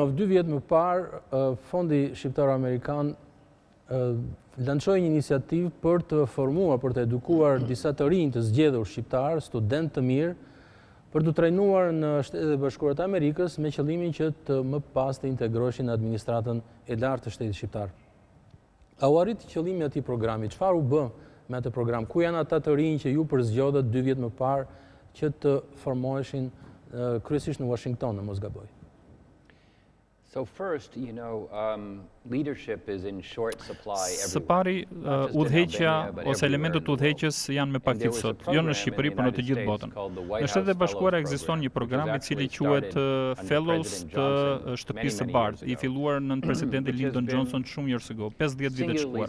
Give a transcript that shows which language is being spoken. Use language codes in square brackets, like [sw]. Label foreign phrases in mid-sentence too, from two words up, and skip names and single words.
[sq] Zoti Granoff, 2 vjet më parë, Fondi Shqiptaro-Amerikan lançoi një iniciativë për të formuar, për të edukuar disa të rinj të zgjedhur shqiptar, student të mirë, për të trajnuar në Shtetet e Bashkuara të Amerikës me qëllimin që të më pas të integroheshin në administratën e lartë të Shtetit shqiptar. A u arrit qëllimi i atij programi? Çfarë u bë me atë program? Ku janë ata të rinj që ju përzgjodhet 2 vjet më parë që të formoheshin kryesisht në Washington, në mos gaboj? [en] So first, leadership is in short supply [sq] Së pari, udhëheqja ose elementët udhëheqjes janë me pakicë sot, jo në Shqipëri, por në të gjithë botën. Në Shtetet e Bashkuara ekziston një program i cili quhet Fellows të Shtëpisë së Bardhë, i filluar nën presidenti Lyndon Johnson shumë herë ago, 50 vite të shkuara.